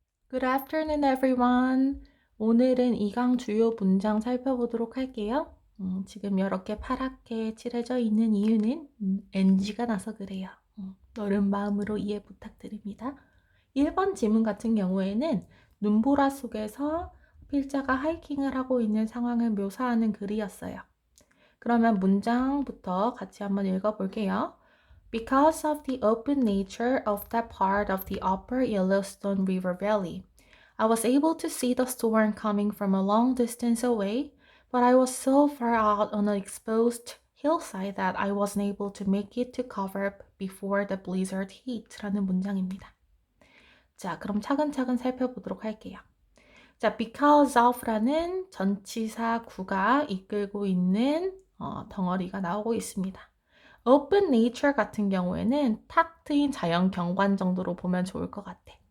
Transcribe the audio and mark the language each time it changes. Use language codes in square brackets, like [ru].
[en] Good afternoon, everyone. [ko] 오늘은 2강 주요 문장 살펴보도록 할게요. 지금 이렇게 파랗게 칠해져 있는 이유는 NG가 나서 그래요. 너른 마음으로 이해 부탁드립니다. 1번 지문 같은 경우에는 눈보라 속에서 필자가 하이킹을 하고 있는 상황을 묘사하는 글이었어요. 그러면 문장부터 같이 한번 읽어볼게요. [en] Because of the open nature of that part of the upper Yellowstone River Valley, I was able to see the storm coming from a long distance away, but I was so far out on an exposed hillside that I wasn't able to make it to cover before the blizzard hit [ko] 라는 문장입니다. 자, 그럼 차근차근 살펴보도록 할게요. 자, because of라는 전치사 구가 이끌고 있는 덩어리가 나오고 있습니다. open nature 같은 경우에는 탁 트인 자연 경관 정도로 보면 좋을 것 같아.